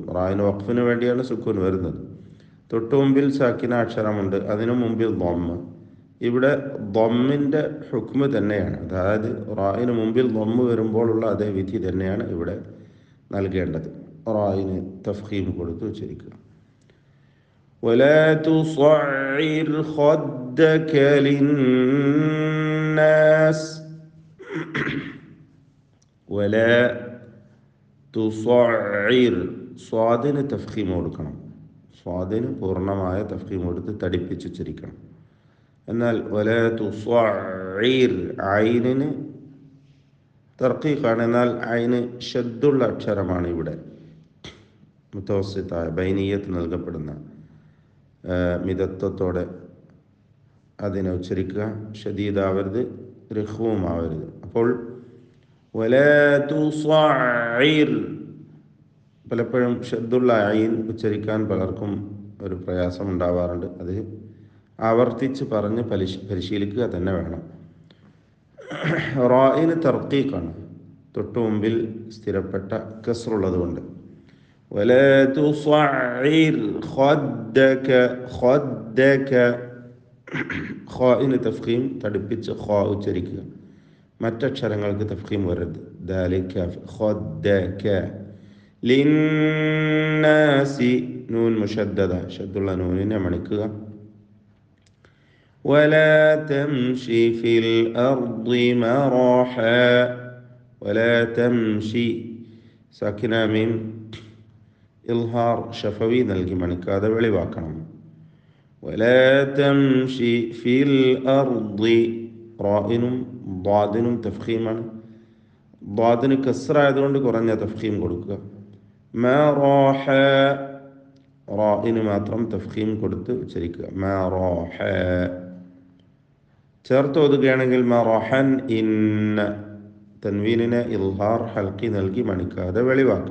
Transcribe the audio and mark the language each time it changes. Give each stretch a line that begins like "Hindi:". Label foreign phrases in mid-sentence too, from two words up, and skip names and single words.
Malayalam: റായിന് വഖഫിന് വേണ്ടിയാണ് സുക്കൂൻ വരുന്നത്. തൊട്ടു മുമ്പിൽ സാക്കിന അക്ഷരമുണ്ട്, അതിനു മുമ്പിൽ ദമ്മ്. ഇവിടെ ദമ്മിൻ്റെ ഹുക്മ് തന്നെയാണ്, അതായത് റായിന് മുമ്പിൽ ദമ്മ് വരുമ്പോഴുള്ള അതേ വിധി തന്നെയാണ് ഇവിടെ നൽകേണ്ടത്. റായിന് തഫ്ഖീം കൊടുത്ത് ഉച്ചരിക്കുക.
Arabic: ولا تصعر خدك للناس. ولا تصعر,
Malayalam: സ്വാദിന് തഫ്ഖീം കൊടുക്കണം. സ്വാദിന് പൂർണ്ണമായ തഫ്ഖീം കൊടുത്ത് തടിപ്പിച്ച് ഉച്ചരിക്കണം. എന്നാൽ
Arabic: ولا تصعر
Malayalam: ഐനിന് തർക്കീഖാണ്. എന്നാൽ ഐന് ഷദ്ദുള്ള അക്ഷരമാണ് ഇവിടെ. മുതവസ്സിത്തായ ബൈനിയത്ത് നൽകപ്പെടുന്ന മിതത്വത്തോടെ അതിനെ ഉച്ചരിക്കുക. ഷദീദാവരുത്, രഹ്വുമാവരുത്. അപ്പോൾ
Arabic: ولا تصعر,
Malayalam: പലപ്പോഴും ഷദ്ദുള്ള ഐൻ ഉച്ചരിക്കാൻ പലർക്കും ഒരു പ്രയാസം ഉണ്ടാവാറുണ്ട്. അത് ആവർത്തിച്ച് പറഞ്ഞ് പരിശീലിക്കുക തന്നെ വേണം. റായിന് തർക്കീഖാണ്, തൊട്ടു മുമ്പിൽ സ്ഥിരപ്പെട്ട കസ്റുള്ളത് കൊണ്ട്.
Arabic: ولا تصعر خدك, خدك
Malayalam: ഖാഇന് തഫ്ഖീം തടിപ്പിച്ച് ഖാ ഉച്ചരിക്കുക. മറ്റക്ഷരങ്ങൾക്ക് തഫ്ഖീം വരരുത്. ദാലിക ഖദ്ദക. ലിന്നാസി
Arabic: نون مشددة,
Malayalam: ഷദ്ദുള്ള നൂനിനെ മണിക്കുക.
Arabic: ولا تمشي في الأرض مرحا. ولا تمشي
Malayalam: സാക്കിന മീം ഇൽഹാർ ഷഫവി നൽകി മണിക്കാതെ വെളിവാക്കണം.
Arabic: ولا تمشي في الأرض,
Malayalam: റായിനും ضادനും തഫ്ഖീമാണ്. ضادന് കസ്റായതുകൊണ്ട് കുറഞ്ഞ തഫ്ഖീം കൊടുക്കുക. മറാഹ, റായിന് മാത്രം തഫ്ഖീം കൊടുത്ത് ഉച്ചരിക്കുക. മറാഹ. ചേർത്ത് ഓതുകയാണെങ്കിൽ
Arabic: مرحا إن,
Malayalam: തൻവീനിനെ ഇൽഹാർ ഹൽക്കി നൽകി മണിക്കാതെ വെളിവാക്കും.